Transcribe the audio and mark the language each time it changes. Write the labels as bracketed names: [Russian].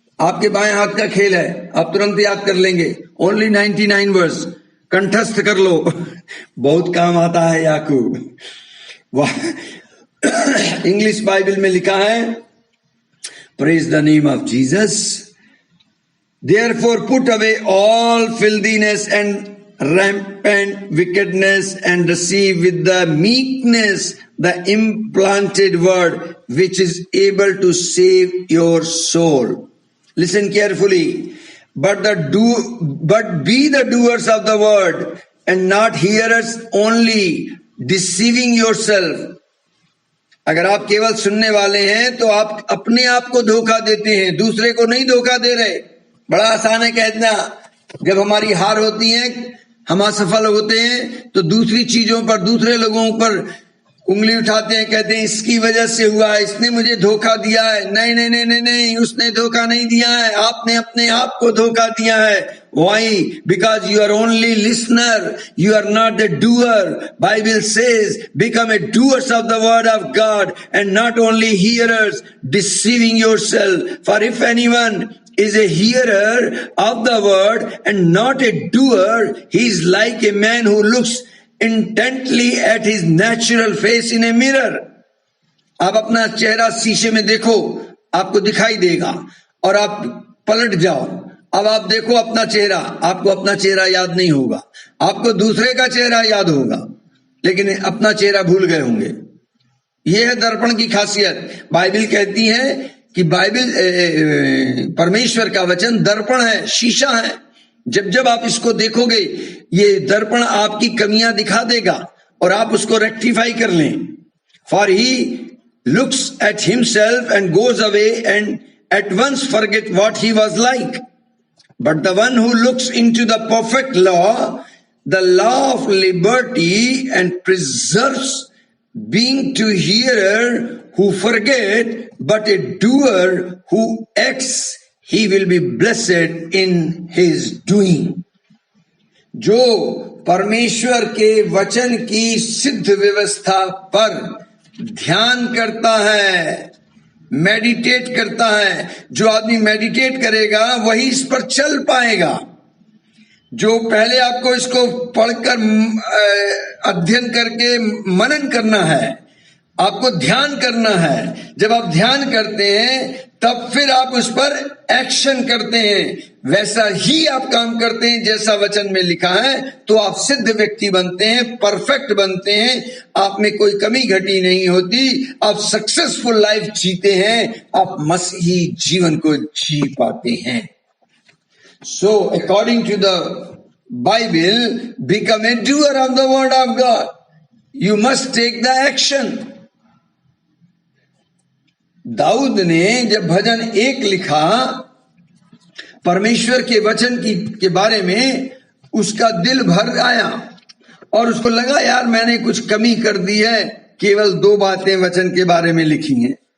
[Hindi] आपके बाएं हाथ का खेल है, आप तुरंत याद कर लेंगे. [English] only 99 verse, [Hindi] कंठस्थ कर लो. बहुत काम आता है याकूब. इंग्लिश बाइबल में लिखा है, [English] Praise the name of Jesus. Therefore put away all filthiness and rampant wickedness, and receive with the meekness the implanted word, which is able to save your soul. Listen carefully. But be the doers of the word, and not hearers only, deceiving yourself. [Hindi] अगर आप केवल सुनने वाले हैं तो आप अपने आप को धोखा देते हैं, दूसरे को नहीं धोखा दे रहे. बड़ा आसान है कहना, जब हमारी हार होती है, हम असफल होते हैं, तो दूसरी चीजों पर, दूसरे लोगों पर उंगली उठाते हैं, कहते हैं इसकी वजह से हुआ है, इसने मुझे धोखा दिया है. नहीं नहीं नहीं नहीं नहीं, उसने धोखा नहीं दिया है, आपने अपने आप को धोखा दिया है. [English] Why? Because you are only listener, you are not the doer. Bible says, become a doers of the word of God, and not only hearers, deceiving yourself. For if anyone is a hearer of the word and not a doer, he is like a man who looks intently at his natural face in a mirror. [Hindi] आप अपना चेहरा शीशे में देखो, आपको दिखाई देगा, और आप पलट जाओ. अब आप देखो अपना चेहरा, आपको अपना चेहरा याद नहीं होगा, आपको दूसरे का चेहरा याद होगा, लेकिन अपना चेहरा भूल गए होंगे. यह है दर्पण की खासियत. बाइबल कहती है कि बाइबल, परमेश्वर का वचन दर्पण है, शीशा है. जब जब आप इसको देखोगे, ये दर्पण आपकी कमियां दिखा देगा और आप उसको रेक्टिफाई कर लें. [English] For he looks at himself and goes away and at once forget what he was like. But the one who looks into the perfect law, the law of liberty, and preserves, being to hearer who forget, but a doer who acts, he will be blessed in his doing. [Hindi] जो परमेश्वर के वचन की सिद्ध व्यवस्था पर ध्यान करता है, मेडिटेट करता है, जो आदमी मेडिटेट करेगा वही इस पर चल पाएगा। जो पहले आपको इसको पढ़कर अध्ययन करके मनन करना है, आपको ध्यान करना है। जब आप ध्यान करते हैं तब फिर आप उस पर एक्शन करते हैं, वैसा ही आप काम करते हैं जैसा वचन में लिखा है, तो आप सिद्ध व्यक्ति बनते हैं, परफेक्ट बनते हैं, आप में कोई कमी घटी नहीं होती, आप सक्सेसफुल लाइफ जीते हैं, आप मसीही जीवन को जी पाते हैं। [English] So, according to the Bible, become a doer of the word of God. You must take the action. [Hindi] Dawood ने जब भजन 1 लिखा परमेश्वर के वचन के बारे में, उसका दिल भर आया और उसको लगा यार मैंने कुछ कमी कर दी है, केवल 2 बातें वचन के बारे में लिखी हैं।